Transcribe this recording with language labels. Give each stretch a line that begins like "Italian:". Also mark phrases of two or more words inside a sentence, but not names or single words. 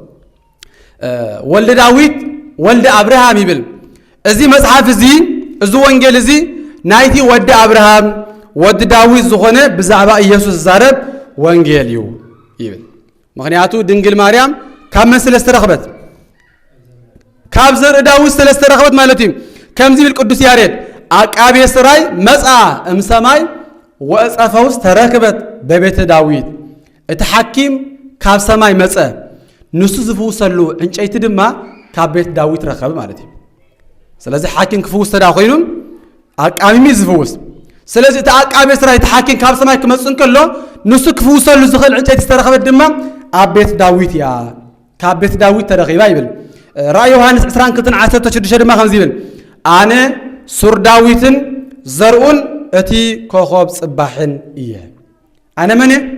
Geez: ወልደ ዳዊት ወልደ አብርሃም
Tigrinya: ይብል እዚ መጽሐፍ እዚ ወንጌል እዚ ናይቲ ወደ አብርሃም ወደ ዳዊት ዝኾነ ብዛዕባ ኢየሱስ ዛረብ ወንጌል እዩ ይብል ምክንያቱ ድንግል ማርያም ካብ መስለ ዝተረኽበት ካብ ዘር ዳዊት ስለስተረኽበት ማለት እዩ ከምዚ ብል ቅዱስ ያሬድ
Geez: አቃቤ ስራይ መጻ እምሰማይ ወጸፈውስ ተረክበት በቤተ ዳዊት
Tigrinya: እቲ ሐኪም ካብ ሰማይ መጸ ንሱ ዝፍውሰሉ እንጨይቲ ድማ ካብ ቤት ዳዊት ረከበ ማለት እዩ ስለዚህ ሐኪም ክፍውስ ተዳ ኮይኑ አቃሚሚ ዝፍውስ ስለዚህ እቲ አቃቤ ስራይ እቲ ሐኪም ካብ ሰማይ ክመጽን ከሎ ንሱ ክፍውሰሉ ዝኽእል እንጨይቲ ዝተረከበት ድማ ኣብ ቤት ዳዊት ያ ካብ ቤት ዳዊት ተረኺባ ይብል ራእይ ዮሐንስ 22:16 ድማ ከምዚ ይብል አነ ሱር ዳዊትን ዘርኡን እቲ ኮኸብ ጽባሕን እየ አነ ማን